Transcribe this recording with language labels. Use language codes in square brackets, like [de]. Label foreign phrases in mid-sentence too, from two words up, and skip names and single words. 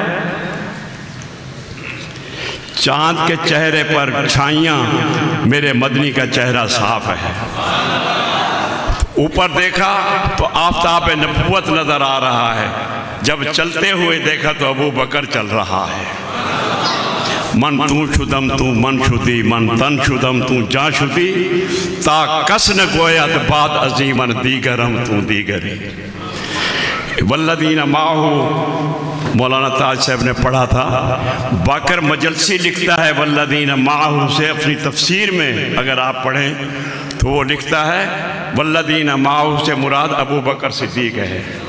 [ur] چاند کے چہرے پر چھائیاں، میرے مدنی کا چہرہ صاف ہے۔ اوپر دیکھا تو آفتاب نبوت نظر آ رہا ہے، جب چلتے ہوئے دیکھا تو ابو بکر چل رہا ہے۔ [fa] من تو شدم تو من شدی، من تن شدم تو جان شدی، تا کس نہ گوید بات عظیمن دیگرم تو دیگری۔ [ar] والذین معہو، [ur] مولانا تاج صاحب نے پڑھا تھا، باقر مجلسی لکھتا ہے [ar] والذین معہو [ur] سے اپنی تفسیر میں اگر آپ پڑھیں تو وہ لکھتا ہے [ar] والذین معہو [ur] سے مراد ابو بکر صدیق ہے۔